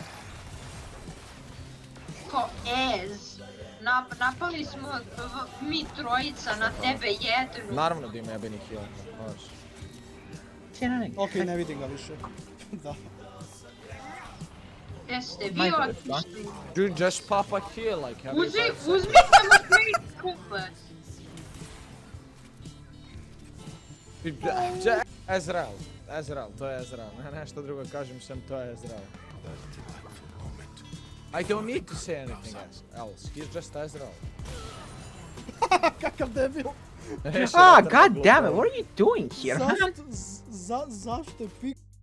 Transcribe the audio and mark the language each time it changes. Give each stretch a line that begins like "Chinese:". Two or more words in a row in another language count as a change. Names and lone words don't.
Serbian: Ko ez. Napali smo mi trojica na tebe jednu. Naravno da ima jebeni heal. Znaš. Okej, ne vidim ga više. Da. Jeste vi otišli.
English: Dude, just pop a heal, like have
Serbian: Uzmite mu great kupe. Ezreal, to je Ezreal. Ne, nešto drugo kažem sem to je Ezreal.
English: I don't need to say anything else. He's just Ezreal.
Serbian: Kakav debil. Ah,
English: God damn it, what are you doing here?
Serbian: Zašto je pik